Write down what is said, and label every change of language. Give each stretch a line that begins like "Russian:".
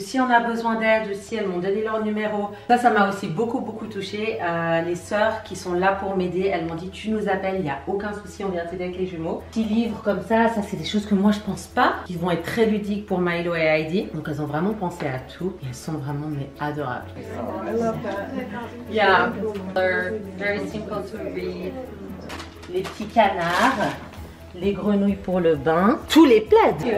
French: Si on a besoin d'aide aussi, elles m'ont donné leur numéro. Ça m'a aussi beaucoup touchée. Les sœurs qui sont là pour m'aider, elles m'ont dit tu nous appelles, il n'y a aucun souci, on vient t'aider avec les jumeaux. Petits livres comme ça c'est des choses que moi je pense pas, qui vont être très ludiques pour Milo et Heidi. Donc elles ont vraiment pensé à tout et elles sont vraiment adorables.
English: I love that. Yeah, they're very simple to read.
French: Les petits canards. Les grenouilles pour le bain, tous les plaids.